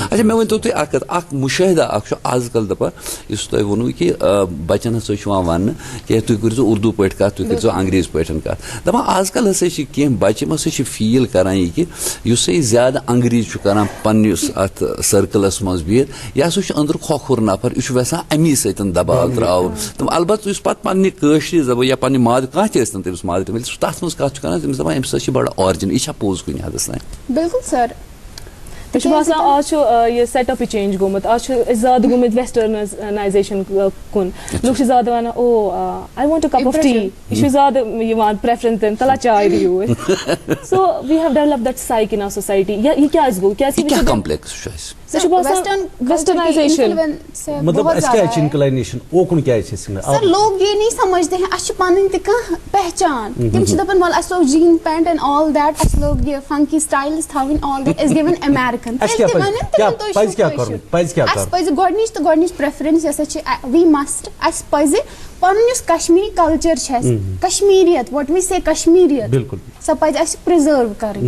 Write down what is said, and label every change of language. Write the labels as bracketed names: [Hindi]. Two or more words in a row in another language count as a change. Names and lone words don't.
[Kashmiri] اچھا مےٚ ؤنۍتو تُہۍ اکھ کتھ اکھ مُشٲہدہ اکھ چھُ آز کل دپان یُس تۄہہِ ووٚنوٕ کہِ بچن ہسا چھُ یِوان وننہٕ کہِ تُہۍ کٔرۍزیو اردوٗ پٲٹھۍ کتھ تُہۍ کٔرۍزیو انگریزی پٲٹھۍ کتھ دپان آز کل ہسا چھِ کینٛہہ بچہِ یِم ہسا چھِ فیٖل کران یہِ کہِ یُس ہسا یہِ زیادٕ انگریزی چھُ کران پننِس اتھ سٔرکٕلس منٛز بِہِتھ یہِ ہسا چھُ أنٛدرٕ کھۄکھُر نفر یہِ چھُ یژھان امی سۭتۍ دباو تراوُن تِم البتہ یُس پتہٕ پننہِ کٲشرِ زبان یا پننہِ مادری کانٛہہ تہِ ٲسۍتن تٔمِس مادری ییٚلہِ سُہ تتھ منٛز کتھ چھُ کران تٔمِس دپان أمِس ہسا چھِ بڑٕ آرجن یہِ چھا پوٚز کُنہِ حدس تانۍ. بِلکُل سر مےٚ چھُ باسان آز چھُ یہِ سیٹ اپٕے چینج گوٚمُت آز چھُ أسۍ زیادٕ گٔمٕتۍ ویسٹرنایزیشن کُن لُکھ چھِ زیادٕ ونان [English] oh I want a cup of tea [Kashmiri] یہِ چھُ زیادٕ یِوان پریفرنس دِنہٕ تلا چاے دِیِو اَسہِ [English] so we have develop that psyche in our society [Kashmiri] یہِ کیازِ گوٚو کیازِ کمپلیکس چھُ اَسہِ مےٚ چھُ باسان ویسٹرنایزیشن مطلب اَسہِ کیازِ چھِ اِنکلینیشن اوکُن کیازِ چھِ أسۍ [Urdu] سر لوگ یہ نہیں سمجھتے ہیں [Kashmiri] اَسہِ چھِ پنٕنۍ تہِ کانٛہہ پہچان تِم چھِ دپان وَلہٕ اَسہِ لوگ [English] jean pant and all that [Kashmiri] اَسہِ لوگ یہِ [English] funky styles [Kashmiri] تھاوٕنۍ [English] all that [Kashmiri] أسۍ گٔے وۄنۍ امیرِکن اَسہِ پزِ گۄڈنِچ پریفرنس یۄس چھِ [English] we must [Kashmiri] اَسہِ پزِ پنُن یُس کشمیٖری کلچر چھُ اَسہِ کشمیٖریت [English] what we say [Kashmiri] کشمیٖریت سۄ پزِ اَسہِ پرٛزٲرو کَرٕنۍ.